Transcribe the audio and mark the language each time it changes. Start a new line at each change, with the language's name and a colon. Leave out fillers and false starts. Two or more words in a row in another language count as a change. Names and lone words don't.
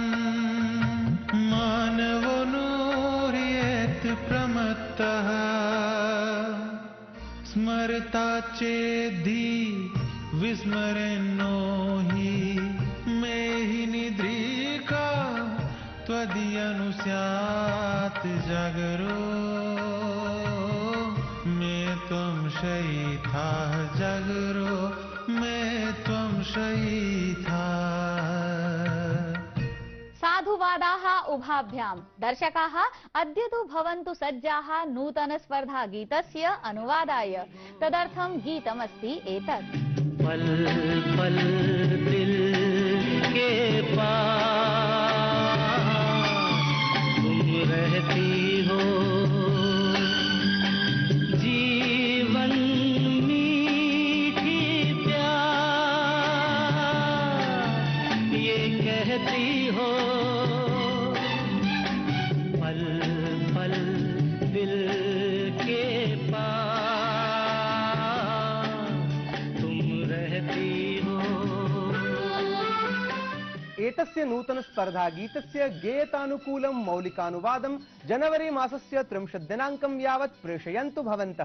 Sanskrit: मानवो नूर्येत प्रमत्तः स्मरता चेद्धि विस्मरेन्नो हि मेहि निद्रिका त्वदीयनुस्यात् जागरो मैं त्वं शयिता जागरो मैं त्वं शयिता। साधुवाद अनुवादाः उभाभ्यां। दर्शकाः अद्य तु भवन्तु सज्जाः नूतन स्पर्धा गीतस्य अनुवादाय। तदर्थं गीतमस्ति एतत्।
Hindi: पल पल दिल के पास तुम रहती हो, जीवन मीठी प्यार ये कहती हो। पल पल दिल के
Sanskrit: एतस्य नूतन स्पर्धा गीतस्य गेयतानुकूलं मौलिकानुवादं जनवरी मासस्य 30 दिनाङ्कं यावत् प्रेषयन्तु भवन्तः।